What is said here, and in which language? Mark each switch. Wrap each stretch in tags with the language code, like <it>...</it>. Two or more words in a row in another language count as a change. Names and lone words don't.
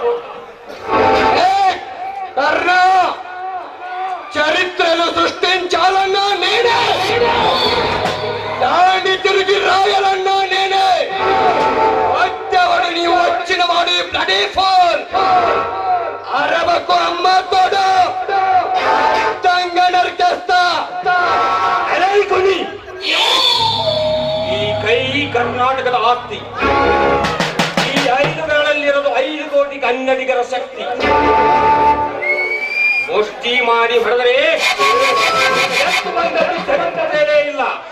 <te>కర్ణ చరిత్రను సృష్టించాలన్నా నేనే, దాన్ని తిరిగి రాయాలన్నా నేనే. వచ్చేవాడు నీవు వచ్చిన వాడు</te> <en>bloody fool</en> <te>అరవకు అమ్మ తోడు నరికేస్తా.</te> <kn>ಅಲೈಕೊನಿ ಈ ಕೈ ಕರ್ನಾಟಕದ ಆಸ್ತಿ. ಈ 5 ಬೆರಳಲ್ಲಿರೋದು 5 ಕೋಟಿ ಕನ್ನಡಿಗರ ಶಕ್ತಿ. ಮುಷ್ಟಿ ಮಾಡಿ ಹೊಡೆದರೆ ಎಷ್ಟು ಬಂದರೂ ಸರಿತದೇನೇ ಇಲ್ಲ.</kn>